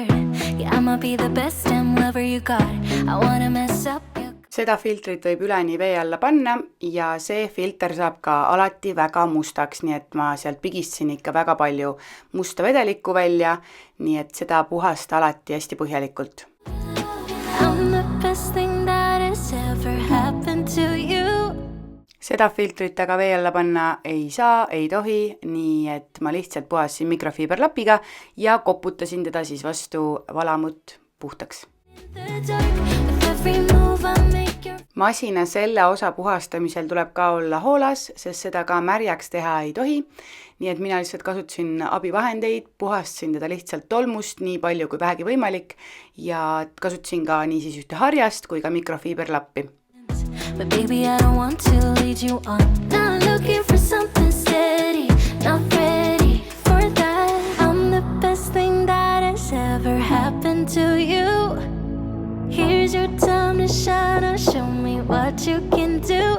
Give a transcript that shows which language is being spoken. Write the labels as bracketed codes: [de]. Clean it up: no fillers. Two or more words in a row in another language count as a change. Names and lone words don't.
[en] Yeah, I'ma be the best damn lover you got. I wanna mess up your... [et] Seda filtrit võib üleni vee alla panna ja see filter saab ka alati väga mustaks, nii et ma sealt pigistasin ikka väga palju musta vedelikku välja, nii et seda puhasta alati hästi põhjalikult. [en] I'm the best thing that has ever happened to you. [et] Seda filtrit aga vee alla panna ei saa, ei tohi, nii et ma lihtsalt puhasin mikrofiiberlapiga ja koputasin teda siis vastu valamut puhtaks. Masina selle osa puhastamisel tuleb ka olla hoolas, sest seda ka märjaks teha ei tohi. Nii et mina lihtsalt kasutasin abivahendeid, puhastasin teda lihtsalt tolmust nii palju kui vähegi võimalik ja kasutasin ka nii siis ühte harjast kui ka mikrofiiberlappi. [en] But baby, I don't want to lead you on. Not looking for something steady, not ready for that. I'm the best thing that has ever happened to you. Here's your time to shine, or show me what you can do.